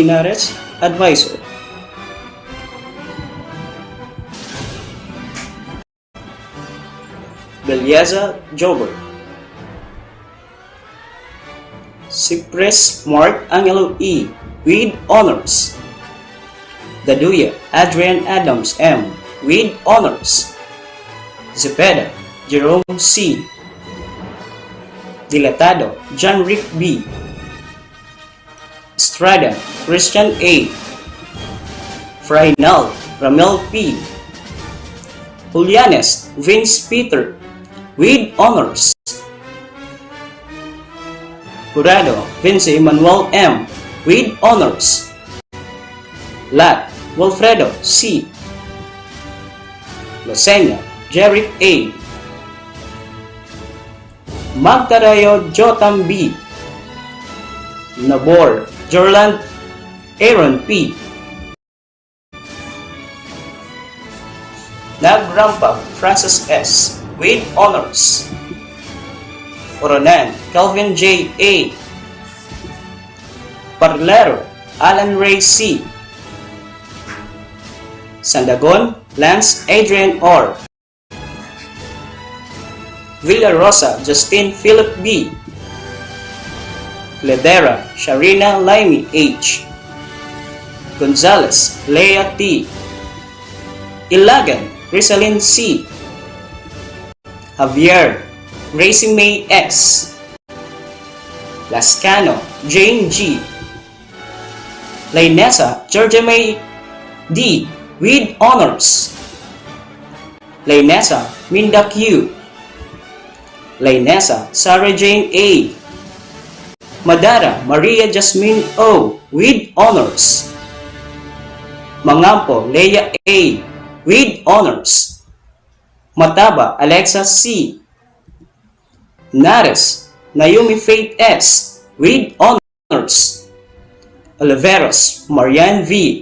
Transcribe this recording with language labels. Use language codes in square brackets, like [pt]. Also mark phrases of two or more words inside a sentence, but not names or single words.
[en] Nares, Advisor. Belyeza Jober. Cypress Mark Angelo E. with honors. Daduya Adrian Adams M. with honors. Zepeda Jerome C. Dilatado John Rick B. Estrada Christian A. Frainal Ramel P. Julianes Vince Peter with honors. Jurado Vince Emmanuel M. with honors. Lat Wilfredo C. Losenia Jerick A. Magdarayo Jotam B. Nabor Jorland Aaron P. Nagrampa Francis S. with honors. Oronan Calvin J. A. Parlero Alan Ray C. Sandagon Lance Adrian R. Villarosa Justin Philip B. Ledera Sharina Laimi H. Gonzalez Leah T. Ilagan Rizalyn C. Javier Gracie May S. Lascano Jane G. Lainesa Georgia May D. with honors. Lainesa Minda Q. Lainesa Sarah Jane A. Madara Maria Jasmine O. with honors. Mangampo Leia A. with honors. Mataba Alexa C. Nares Naomi Faith S. with honors. Oliveros Marian V.